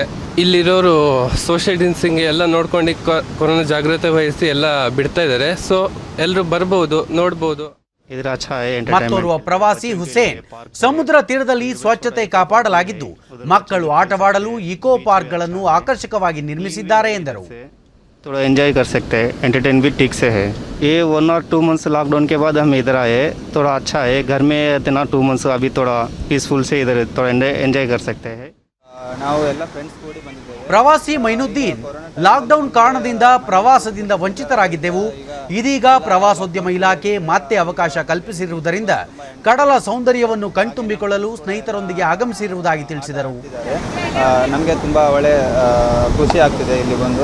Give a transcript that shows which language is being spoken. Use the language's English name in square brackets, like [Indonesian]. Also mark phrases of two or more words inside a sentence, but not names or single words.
[Kannada] ಇಲ್ಲಿರೋರು [English] social distancing [Kannada] ಎಲ್ಲ ನೋಡ್ಕೊಂಡು ಕೊರೋನಾ ಜಾಗ್ರತೆ ವಹಿಸಿ ಎಲ್ಲ ಬಿಡ್ತಾ ಇದ್ದಾರೆ. ಸೊ ಎಲ್ಲರೂ ಬರ್ಬೋದು, ನೋಡ್ಬೋದು. ಮತ್ತೋರ್ವ ಪ್ರವಾಸಿ ಹುಸೇನ್ ಸಮುದ್ರ ತೀರದಲ್ಲಿ ಸ್ವಚ್ಛತೆ ಕಾಪಾಡಲಾಗಿದ್ದು ಮಕ್ಕಳು ಆಟವಾಡಲು ಇಕೋ ಪಾರ್ಕ್ಗಳನ್ನು ಆಕರ್ಷಕವಾಗಿ ನಿರ್ಮಿಸಿದ್ದಾರೆ ಎಂದರು. [Hindi] थोड़ा एंजॉय कर सकते हैं, एंटरटेन भी ठीक से है. ये 1 और 2 मंथ्स लॉकडाउन के बाद हम इधर आए, थोड़ा अच्छा है. घर में इतना 2 मंथ्स अभी थोड़ा पीसफुल से इधर थोड़ा एंजॉय कर सकते हैं. [Kannada] ನಾವು ಎಲ್ಲ ಫ್ರೆಂಡ್ಸ್ ಕೂಡಿ ಬಂದಿದ್ದೇವೆ. ಪ್ರವಾಸಿ ಮೈನುದ್ದೀನ್ ಲಾಕ್ಡೌನ್ ಕಾರಣದಿಂದ ಪ್ರವಾಸದಿಂದ ವಂಚಿತರಾಗಿದ್ದೆವು. ಇದೀಗ ಪ್ರವಾಸೋದ್ಯಮ ಇಲಾಖೆ ಮತ್ತೆ ಅವಕಾಶ ಕಲ್ಪಿಸಿರುವುದರಿಂದ ಕಡಲ ಸೌಂದರ್ಯವನ್ನು ಕಣ್ತುಂಬಿಕೊಳ್ಳಲು ಸ್ನೇಹಿತರೊಂದಿಗೆ ಆಗಮಿಸಿರುವುದಾಗಿ ತಿಳಿಸಿದರು. ನಮಗೆ ತುಂಬ ಒಳ್ಳೆ ಖುಷಿ ಆಗ್ತಿದೆ ಇಲ್ಲಿ ಬಂದು.